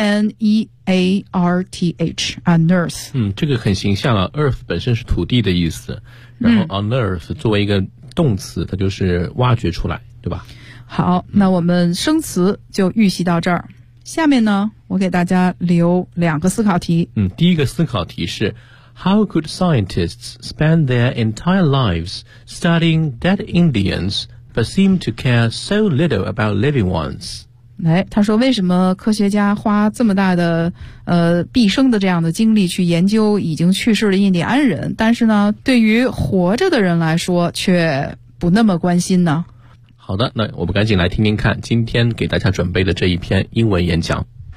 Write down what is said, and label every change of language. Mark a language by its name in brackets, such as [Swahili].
[English] U-N-E-A-R-T-H unearth。 [Chinese] 这个很形象啊， earth 本身是土地的意思，然后 unearth 作为一个动词，它就是挖掘出来，对吧？好，那我们生词就预习到这儿，下面呢我给大家留两个思考题。第一个思考题是 [English] How could scientists spend their entire lives studying dead Indians but seem to care so little about living ones？ [Chinese] 他说为什么科学家花这么大的毕生的这样的精力去研究已经去世的印第安人，但是呢对于活着的人来说却不那么关心呢？好的，那我们赶紧来听听看今天给大家准备的这一篇英文演讲。